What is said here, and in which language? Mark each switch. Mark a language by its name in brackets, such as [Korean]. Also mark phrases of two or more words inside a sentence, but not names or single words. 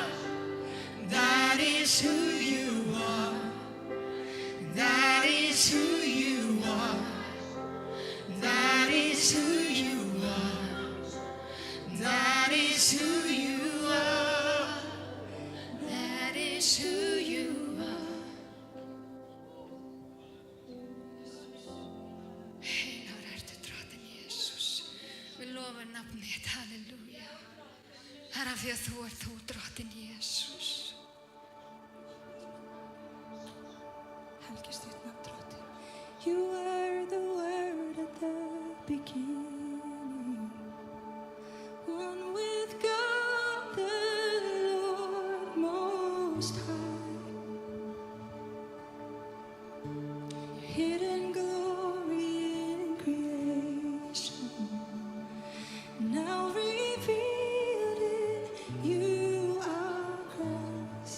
[English] That is who you are. That is who you are. That is who you are. That is who you are. That is who you are. [Icelandic] Heilagur ertu drottinn Jesus. Við lofum nafnið þitt, halleluja. Það af því að þú ert þú drottinn Jesus. Helgist þitt nafn drottinn. [English] You are the word at the beginning, one with God the Lord Most High. Hidden glory in creation, now revealed in you, our Christ.